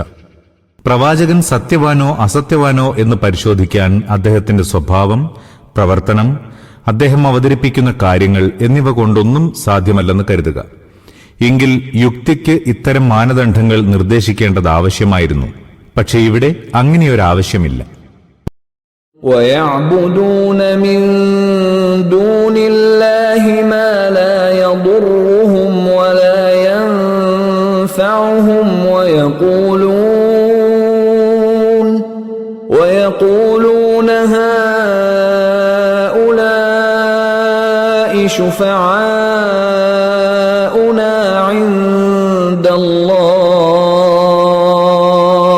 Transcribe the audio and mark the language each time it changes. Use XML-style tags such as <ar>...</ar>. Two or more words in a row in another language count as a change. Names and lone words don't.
<ml>പ്രവാചകൻ സത്യവാനോ അസത്യവാനോ എന്ന് പരിശോധിക്കാൻ അദ്ദേഹത്തിന്റെ സ്വഭാവം, പ്രവർത്തനം, അദ്ദേഹം അവതരിപ്പിക്കുന്ന കാര്യങ്ങൾ എന്നിവ കൊണ്ടൊന്നും സാധ്യമല്ലെന്ന് കരുതുക. എങ്കിൽ യുക്തിക്ക് ഇത്തരം മാനദണ്ഡങ്ങൾ നിർദ്ദേശിക്കേണ്ടത് ആവശ്യമായിരുന്നു. പക്ഷേ ഇവിടെ അങ്ങനെയൊരാവശ്യമില്ല.</ml> <ar>وَيَعْبُدُونَ مِن دُونِ اللَّهِ مَا لَا يَضُرُّهُمْ وَلَا يَنفَعُهُمْ وَيَقُولُونَ هَؤُلَاءِ شُفَعَاؤُنَا عِندَ اللَّهِ</ar>